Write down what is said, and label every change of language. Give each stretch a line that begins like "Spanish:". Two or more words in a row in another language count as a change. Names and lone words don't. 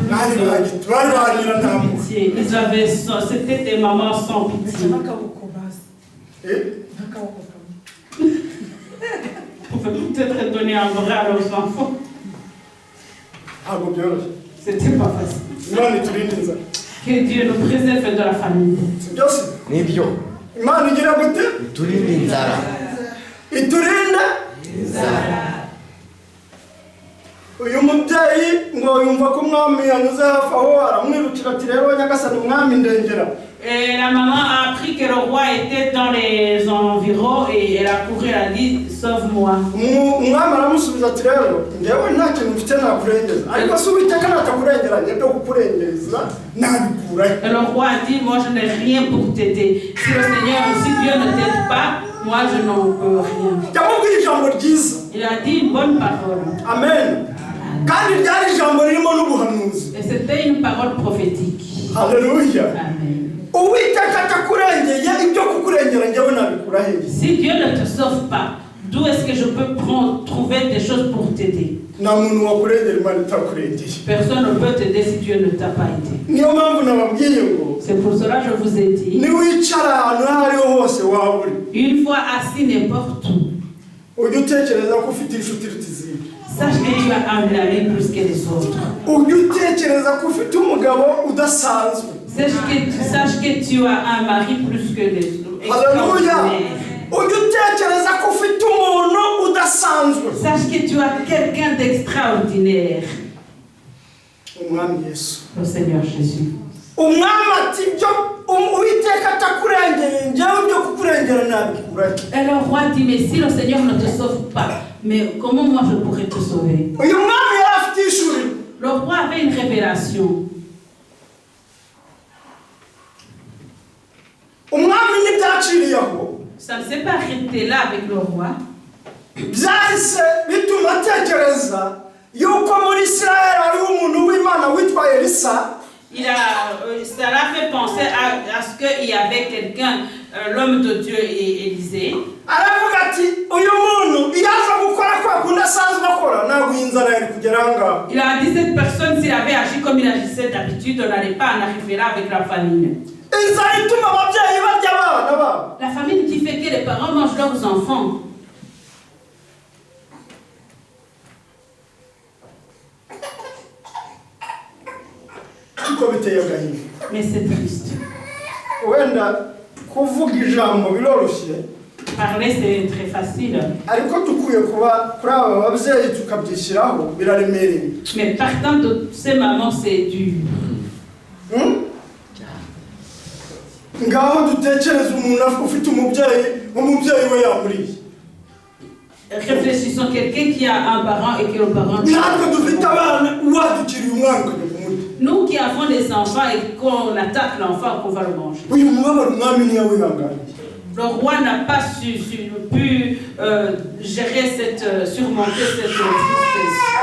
French: C'était des mamans sans pitié. Pour peut-être donner un bras à leurs enfants. C'était pas facile. Que Dieu nous préserve de la famille.
Kinyarwanda: uyu mubyeyi ngo yumva ko umwami yanyuze hafi aho aramwirukira ati rero nyagasani umwami ndengera.
French: La maman a appris que le roi était dans les environs et elle a couru, elle a dit sauve-moi.
Kinyarwanda: umwami aramusubiza ati rero ngewe nta kintu mfite nakurengeza ariko se Uwiteka natakurengera njye kukurengereza nabikura.
French: Le roi a dit moi je n'ai rien pour t'aider. Si le Seigneur, si Dieu ne t'aide pas, moi je n'en peux rien.
Kinyarwanda: yamubwira ijambo ryiza.
French: Il a dit une bonne parole. Amen.
Kinyarwanda: kandi ryari ijambo ririmo n'ubuhanuzi.
French: Et c'était une parole prophétique. Alléluia. Amen.
Kinyarwanda: Uwiteka atakurengeye ibyo kukurengera njyewe nabikura he?
French: Si Dieu ne te sauve pas, d'où est-ce que je peux trouver des choses pour t'aider?
Kinyarwanda: nta muntu wakurengera Imana itakurengeye.
French: Personne ne peut t'aider si Dieu ne t'a pas aidé.
Kinyarwanda: niyo mpamvu nababwiye ngo
French: c'est pour cela que je vous ai dit,
Kinyarwanda: niwicara ahantu aho ariho hose waba uri,
French: une fois assis n'importe où,
Kinyarwanda: ujye utekereza ko ufite inshuti iruta izindi.
French: Sache que tu as un ami plus que les autres.
Kinyarwanda: ujye utekereza ko ufite umugabo udasanzwe.
French: Sache que tu as un mari plus que les autres. Alléluia.
Kinyarwanda: ujye utekereza ko ufite umuntu udasanzwe.
French: Sache que tu as quelqu'un d'extraordinaire.
Kinyarwanda: umwami Yesu.
French: Le Seigneur Jésus.
Kinyarwanda: umwami ati byo Uwiteka atakurengeye njyewe byo kukurengera nabikura.
French: Et le roi dit mais si le Seigneur ne te sauve pas, mais comment moi je pourrais te sauver?
Kinyarwanda: uyu mwami yari afite ishuri.
French: Le roi avait une révélation.
Kinyarwanda: umwami ntibyaciriye aho.
French: Ça ne s'est pas arrêté là avec le roi.
Kinyarwanda: byahise bituma atekereza yuko muri Isirayeli hariho umuntu w'Imana witwa Elisa.
French: Ça l'a fait penser à ce qu'il y avait quelqu'un, l'homme de Dieu Élisée.
Kinyarwanda: aravuga ati uyu muntu iyo aza gukora kwa kundi asanzwe akora ntabwo inzara yari kugera ahangaha.
French: Il a dit cette personne s'il avait agi comme il agissait d'habitude, on n'allait pas en arriver là avec la famine.
Kinyarwanda: inzara ituma ababyeyi barya abana babo.
French: La famine qui fait que les parents mangent leurs enfants. Mais c'est triste.
Kinyarwanda: wenda kuvuga ijambo biroroshye.
French: Parler c'est très facile.
Kinyarwanda: ariko dukwiye kuba kuri aba babyeyi tukabyishyiraho biraremereye.
French: Mais partant de ces mamans c'est dur.
Kinyarwanda: ngaho dutekereza umuntu ufite umubyeyi we yamuriye.
French: Réfléchissons, quelqu'un qui a un parent et que le parent... Nous qui avons des enfants et qu'on attaque l'enfant, qu'on va le manger. Le roi n'a pas pu gérer surmonter cette tristesse.